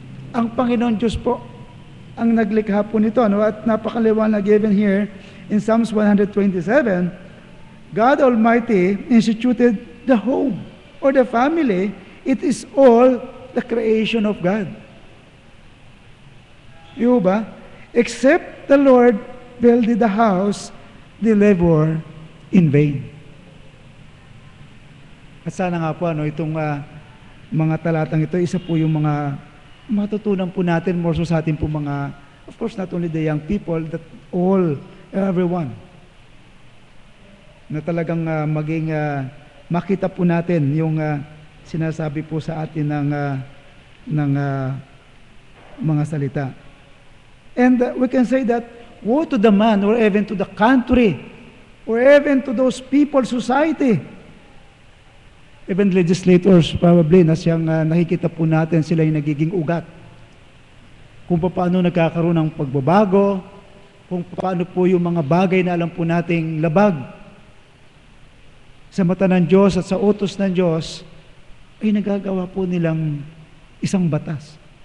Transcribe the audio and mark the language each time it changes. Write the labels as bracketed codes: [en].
[tl] Ang Panginoon Diyos po ang naglikha po nito. At napakaliwanag [en] given here in Psalms 127, God Almighty instituted the home or the family. It is all the creation of God. [tl] Yung ba? [en] Except the Lord builded the house, they labor in vain. [tl] At sana nga po, itong mga talatang ito, isa po yung mga matutunan po natin more so sa atin po mga, [en] of course, not only the young people, that everyone, [tl] na talagang maging, makita po natin yung sinasabi po sa atin ng mga salita. [en] And we can say that, woe to the man, or even to the country, or even to those people, society, even legislators probably [tl] na siyang nakikita po natin sila yung nagiging ugat. Kung paano nagkakaroon ng pagbabago, kung paano po yung mga bagay na alam po nating labag sa mata ng Diyos at sa utos ng Diyos, ay nagagawa po nilang isang batas.